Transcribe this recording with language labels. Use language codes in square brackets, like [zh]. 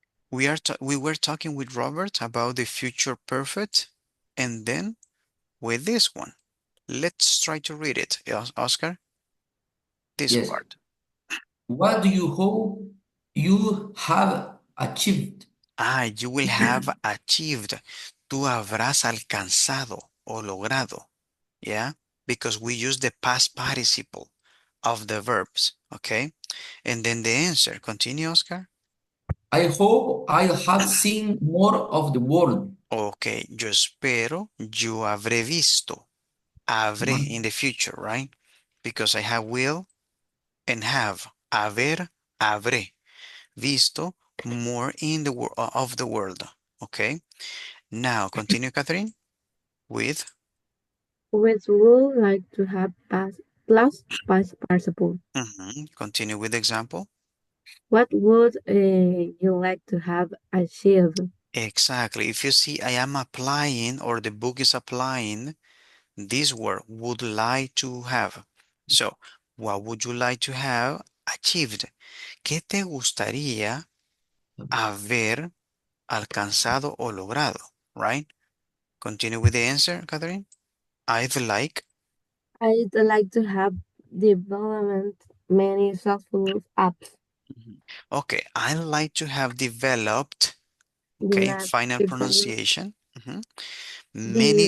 [en] We were talking with Robert about the future perfect and then with this one. Let's try to read it, Oscar, this Yes. part. What do you hope you have achieved? You will have achieved. [es] Tú habrás alcanzado o logrado. [en] Yeah, because we use the past participle of the verbs. Okay, and then the answer. Continue, Oscar. I hope I have seen more of the world. [es] Okay, yo espero, yo habré visto. [en] Habré in the future, right? Because I have will and have. [es] Haber, habré. Visto [en] more in the of the world. Okay, now continue, Catherine, with. Which would like to have past participle. Continue with the example. What would you like to have achieved? Exactly. If you see I am applying or the book is applying this word, would like to have. So, what would you like to have achieved? [es] ¿Qué te gustaría haber alcanzado o logrado? [en] Right? Continue with the answer, Catherine. I'd like. I'd like to have development many successful apps. Mhm. Okay, I like to have developed, okay, Develop, final develop, pronunciation, many